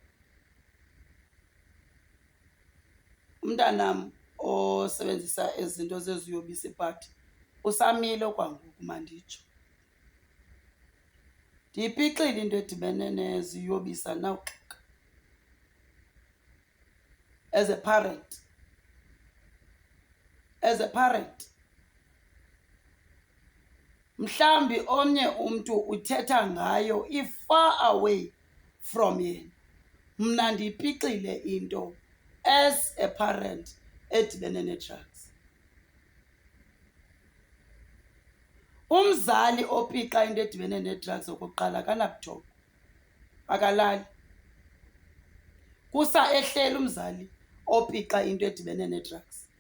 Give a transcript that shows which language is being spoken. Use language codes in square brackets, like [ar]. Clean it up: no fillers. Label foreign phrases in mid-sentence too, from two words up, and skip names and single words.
[xh] Umntanam osebenzisa ezinto zeziyobisi but usamile kwangoku manditsho. Ndiyipixile into edibene neziyobisa nawuxaka. [en] As a parent, [xh] mhlambi omnye umntu uthetha ngayo [en] far away from [xh] yena. Mna ndiyipixile into [en] as a parent [xh] edibene ne-drugs. Umzali opixa into edibene ne-drugs okokuqala akanabuthongo, akalali. Kusa ehleli umzali opixa into edibene ne-drugs.